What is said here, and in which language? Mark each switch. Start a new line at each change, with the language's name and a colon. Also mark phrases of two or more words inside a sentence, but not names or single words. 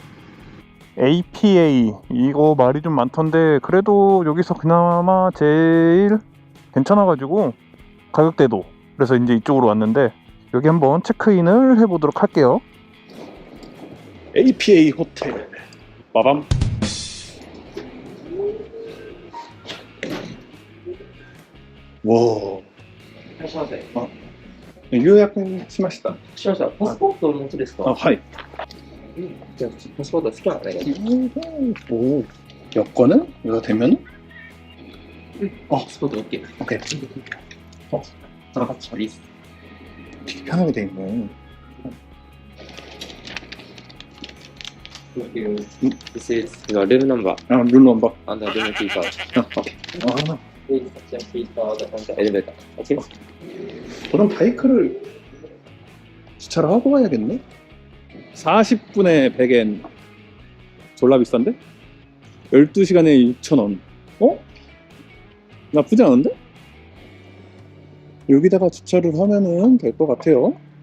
Korean: APA 이거 말이 좀 많던데 그래도 여기서 그나마 제일 괜찮아가지고 가격대도, 그래서 이제 이쪽으로 왔는데 여기 한번 체크인을 해보도록 할게요. APA 호텔 빠밤. 와.
Japanese: いらっしゃいませ。予約しました。しました。パスポートをお持ちですか？はい。じゃあ、パスポートスキャンお願いします。
Korean: 오, 여권은 이거 되면?
Japanese: パスポート OK。
Korean: 오케이.
Japanese: その形です。
Korean: 되게 편하게 돼 있네.
English: This is your room number
Korean: 아,
English: room number. and the room key card.
Korean: 오케이. 아,
English: Please check key card on the elevator. OK?
Korean: 그럼 바이크를 주차를 하고 가야겠네? 40분에 100엔 졸라 비싼데? 12시간에 6,000원. 어? 나쁘지 않은데? 여기다가 주차를 하면은 될 것 같아요.